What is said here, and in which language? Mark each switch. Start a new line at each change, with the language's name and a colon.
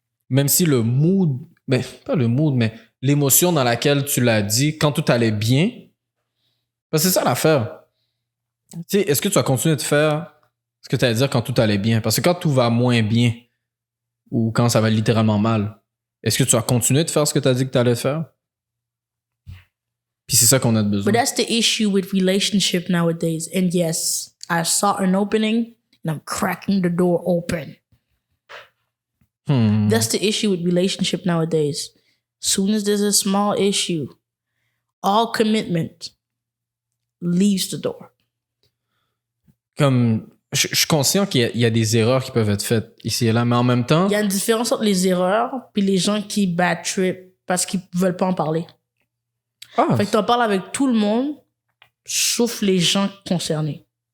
French: Même si le mood... Ben, pas le mood, mais l'émotion dans laquelle tu l'as dit, quand tout allait bien, parce que c'est ça l'affaire. Tu sais, est-ce que tu vas continuer de faire ce que tu allais dire quand tout allait bien? Parce que quand tout va moins bien, ou quand ça va littéralement mal, est-ce que tu vas continuer de faire ce que tu as dit que tu allais faire? Puis c'est ça qu'on a de besoin.
English: But that's the issue with relationship nowadays. And yes, I saw an opening and I'm cracking the door open. That's the issue with relationship nowadays. Soon as there's a small issue, all commitment leaves the door.
French: Comme, je suis conscient qu'il y a des erreurs qui peuvent être faites ici et là, mais en même temps... Il y a une différence entre les erreurs puis les gens qui bad trip parce qu'ils veulent pas en parler. Fait que t'en parles avec tout le monde, sauf les gens concernés.